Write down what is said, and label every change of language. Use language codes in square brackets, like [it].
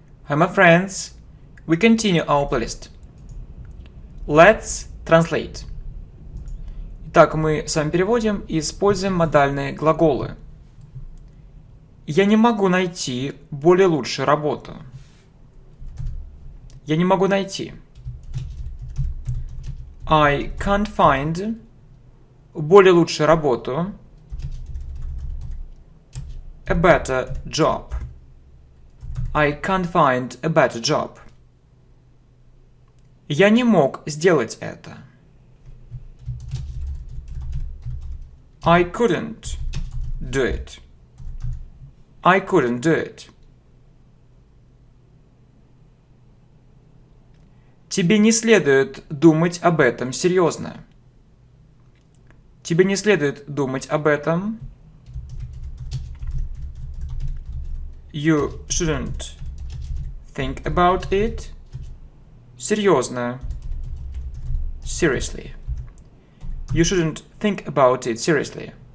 [en] Hi my friends, we continue our playlist. Let's translate. [ru] Итак, мы с вами переводим и используем модальные глаголы. Я не могу найти более лучшую работу. Я не могу найти. [en] I can't find [ru] более лучшую работу. [en] A better job. I can't find a better job. [ru] Я не мог сделать это. [en] I couldn't do it. I couldn't do it. [ru] Тебе не следует думать об этом серьезно. Тебе не следует думать об этом. [en] You shouldn't think about it. [ru] Серьезно. [en] Seriously. You shouldn't think about it seriously.